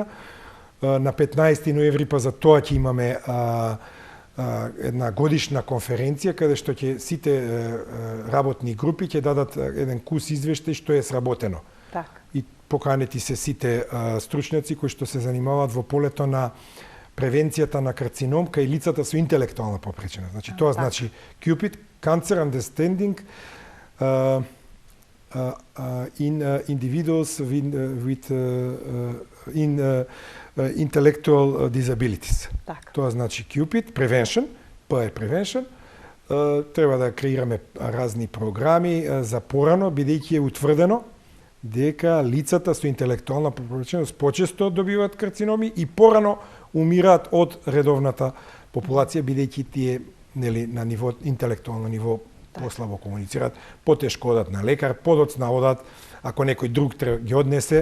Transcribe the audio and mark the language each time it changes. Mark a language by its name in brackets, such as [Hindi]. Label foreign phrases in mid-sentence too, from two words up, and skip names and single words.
[Macedonian] На 15 ноември па за тоа ќе имаме една годишна конференција каде што ќе сите работни групи ќе дадат еден кус извештај што е сработено. Так. И поканети се сите стручњаци кои што се занимаваат во полето на превенцијата на карцином кај лицата со интелектуална попреченост. Значи тоа значи Cupid, [English] Cancer Understanding in individuals with intellectual disabilities. [Macedonian] Так. Тоа значи Cupid, Prevention, П е Prevention. Треба да креираме разни програми за порано, бидејќи е утврдено дека лицата со интелектуална попреченост почесто добиваат карциноми и порано умираат од редовната популација, бидејќи тие на ниво интелектуално ниво послабо комуницираат, потешко одат на лекар, подоцна одат ако некој друг ги однесе.